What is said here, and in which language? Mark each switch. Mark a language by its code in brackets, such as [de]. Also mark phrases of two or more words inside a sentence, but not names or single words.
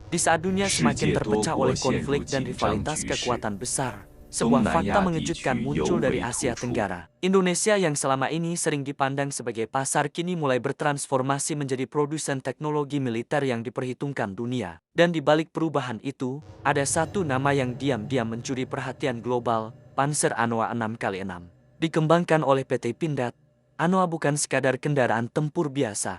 [id] Di saat dunia [zh] 世 [id] semakin [zh] 界多 [id] terpecah [zh] 国 [id] oleh [zh] 陷入 [id] konflik dan [zh] 紧张 [id] rivalitas [zh] 局势， [id] kekuatan besar, [zh] 东 [id] sebuah [zh] 南 [id] fakta [zh] 亚地 [id] mengejutkan [zh] 区尤 [id] muncul dari [zh] 为突 [id] Asia [zh] 出。 [id] Tenggara. Indonesia yang selama ini sering dipandang sebagai pasar kini mulai bertransformasi menjadi produsen teknologi militer yang diperhitungkan dunia. Dan di balik perubahan itu, ada satu nama yang diam-diam mencuri perhatian global, Panzer Anoa 6x6. Dikembangkan oleh PT Pindad, Anoa bukan sekadar kendaraan tempur biasa.